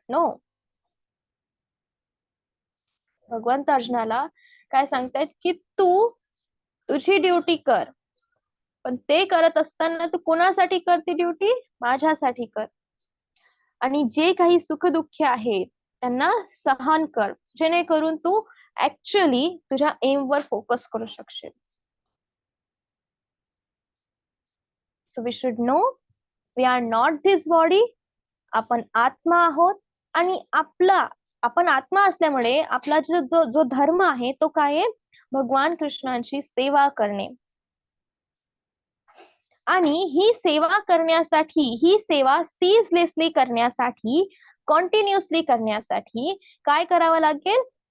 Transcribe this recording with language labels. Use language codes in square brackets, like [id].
[mr] No, भगवंत अर्जुनाला काय सांगतायत की तू तुझी ड्युटी कर, पण ते करत असताना तू कोणासाठी कर ती ड्युटी? माझ्यासाठी कर. आणि जे काही सुखदुःख आहेत त्यांना सहन कर, जेणेकरून तू ऍक्च्युअली तुझ्या एमवर फोकस करू शकशील. [en] So we should know we are not this body. [mr] आपण आत्मा आहोत आणि आपण आत्मा असल्यामुळे आपला जो जो धर्म आहे तो काय आहे? भगवान कृष्णांची सेवा करणे. आणि ही सेवा करण्यासाठी, ही सेवा सीजलेसली करण्यासाठी, कॉन्टिन्युअसली करण्यासाठी काय करावं लागेल?